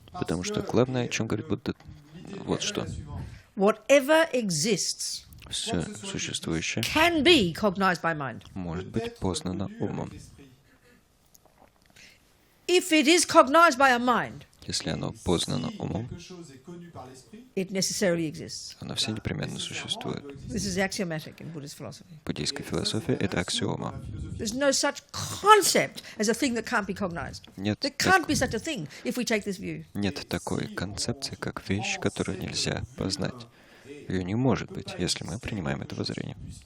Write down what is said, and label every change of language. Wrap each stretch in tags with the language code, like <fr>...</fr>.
<ru>Потому что главное, о чем говорит Будда, вот что.</ru> <en>Whatever exists</en> <ru>Все существующее</ru> <en>can be cognized by mind.</en> <ru>может быть познано умом.</ru> <en>If it is cognized by a mind,</en> <ru>Если оно познано умом,</ru> <en>it necessarily exists.</en> <ru>оно все непременно существует.</ru> <en>This is axiomatic in Buddhist philosophy.</en> <ru>В буддийской философии это аксиома.</ru> <en>There's no such concept as a thing that can't be cognized.</en> <ru>Нет,</ru> <en>There can't be such a thing if we take this view.</en> <ru>нет такой концепции, как вещь, которую нельзя познать. Ее не может быть, если мы принимаем это воззрение.</ru>